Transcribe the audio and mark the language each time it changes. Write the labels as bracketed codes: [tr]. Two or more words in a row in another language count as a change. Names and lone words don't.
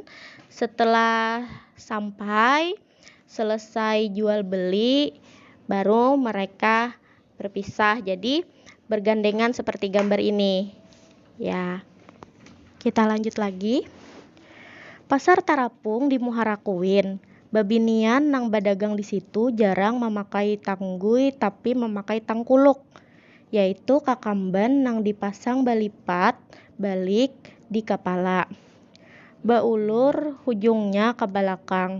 [id] Setelah sampai selesai jual beli baru mereka berpisah, jadi bergandengan seperti gambar ini ya. Kita lanjut lagi. Pasar Tarapung di Muharakuin. [bjn] Babinian nang badagang di situ jarang memakai tanggui tapi memakai tangkuluk, yaitu kakamban nang dipasang balipat balik di kepala. Baulur hujungnya ke belakang.